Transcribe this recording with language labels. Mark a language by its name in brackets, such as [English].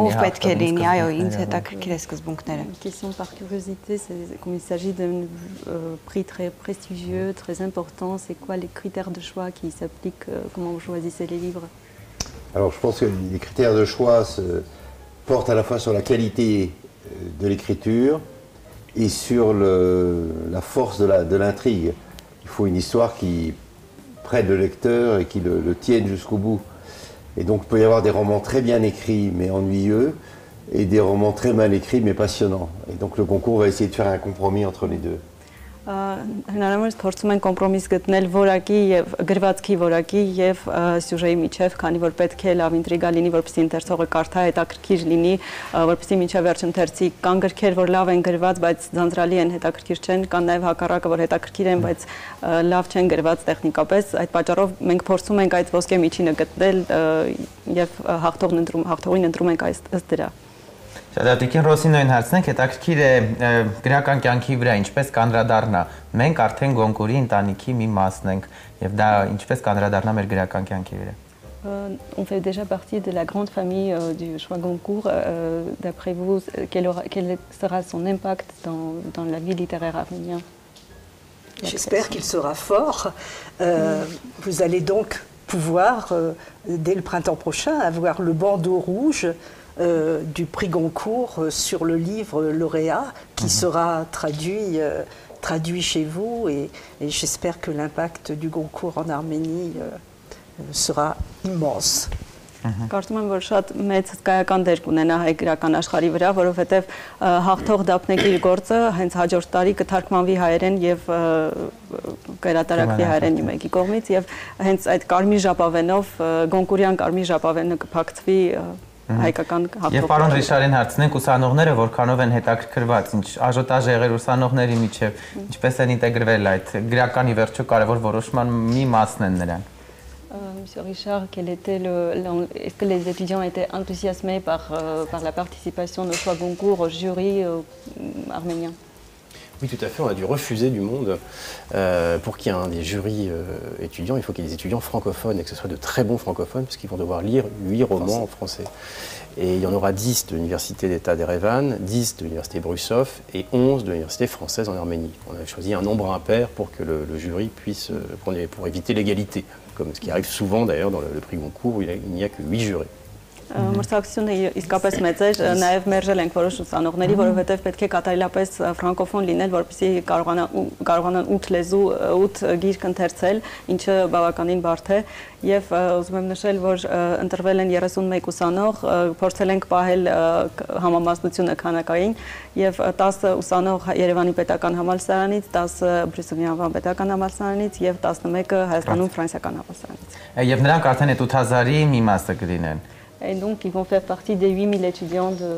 [Armenian] Ով պետք է լինի, այո, ինձ հետաքրքիր է սկզբունքները։ [French] Question par curiosité, c'est comme il s'agit d'un prix très prestigieux, très important, c'est quoi les critères de choix qui s'appliquent, comment vous choisissez les livres? Alors je pense que les critères de choix portent à la fois sur la qualité de l'écriture et sur la force de l'intrigue. Il faut une histoire qui prenne le lecteur et qui le tienne jusqu'au bout. Et donc il peut y avoir des romans très bien écrits mais ennuyeux et des romans très mal écrits mais passionnants. Et donc le concours va essayer de faire un compromis entre les deux. [Armenian] Հնարավորինս փորձում են կոմպրոմիս գտնել որակի եւ գրվածքի որակի եւ սյուժեի միջեւ, քանի որ պետք է լավ ինտրիգա լինի, որպեսզի ընթերցողը կարդա, հետաքրքիր լինի, որպեսզի մինչեւ վերջ ընթերցի։ Կան գրքեր, որ լավ են գրված, բայց ձանձրալի են, հետաքրքիր չեն, կան նաեւ հակառակը, որ հետաքրքիր են, բայց լավ չեն գրված տեխնիկապես։ Այդ պատճառով մենք փորձում ենք այդ ոսկե միջինը գտնել եւ հաղթողին ընտրում ենք ըստ դրա։ Շատատիկին Ռոսինոյին հարցնենք, հետաքրքիր է գրական կյանքի վրա ինչպես կանդրադառնա։ Մենք արդեն Գոնկուրի ընտանիքի մի մասն ենք եւ դա ինչպես կանդրադառնա մեր գրական կյանքի վրա։ [French] On fait déjà partie de la grande famille du choix Goncourt. D'après vous, quel sera son impact dans la vie littéraire arménienne? J'espère qu'il sera fort. Vous allez donc pouvoir, dès le printemps prochain, avoir le bandeau rouge du prix Goncourt sur le livre lauréat qui sera traduit chez vous et j'espère que l'impact du Goncourt en Arménie sera immense. [Armenian] Կարծում եմ, որ շատ մեծ հսկայական դեր կունենա հայ գրական աշխարհի վրա, որովհետև հաղթող դափնեկիր գործը հենց հաջորդ տարի կթարգմանվի հայերեն եւ կհրատարակվի հայերեն մեկի կողմից եւ հենց այդ կարմիր ժապավենով Գոնկուրյան կարմիր ժապավենը կփակցվի հայկական հաղթող։ Եվ պարոն Ռիշարին հարցնենք ուսանողները որքանով են հետաքրքրված, ինչ աժոտաժ եղել ուսանողների միջև, ինչպես են ինտեգրվել այդ գրականի վերջո կարևոր որոշման մի մասն են նրանք։ [French] Monsieur Richard, est-ce que les étudiants étaient enthousiasmés par la participation de choix Goncourt au jury arménien? Oui, tout à fait. On a dû refuser du monde. Pour qu'il y ait des jurys étudiants, il faut qu'il y ait des étudiants francophones et que ce soit de très bons francophones, parce qu'ils vont devoir lire 8 romans en français. Et il y en aura 10 de l'Université d'État d'Erevan, 10 de l'Université Brusov et 11 de l'Université française en Arménie. On a choisi un nombre impair pour que le jury puisse, pour éviter l'égalité, comme ce qui arrive souvent d'ailleurs dans le prix Goncourt où il n'y a que 8 jurés. [Armenian] Մրցակցությունը իսկապես մեծ էր, նաև մերժել ենք որոշ ուսանողների, որովհետև պետք է կատարելապես ֆրանկոֆոն լինել, որպեսզի կարողանան 8 լեզու, 8 գիրք ընթերցել, ինչը բավականին բարդ է, եւ ուզում եմ նշել, որ ընտրվել են 31 ուսանող, փորձել ենք պահել համամասնությունը քանակային եւ 10 ուսանող Երևանի պետական համալսարանից, 10 Բրյուսելի անվան պետական համալսարանից եւ 11-ը Հայաստանում ֆրանսիական համալսարանից։ Եվ նրանք արդեն այդ 8000-ի մի մասը կլինեն։ [French] et donc ils vont faire partie des 8000 étudiants de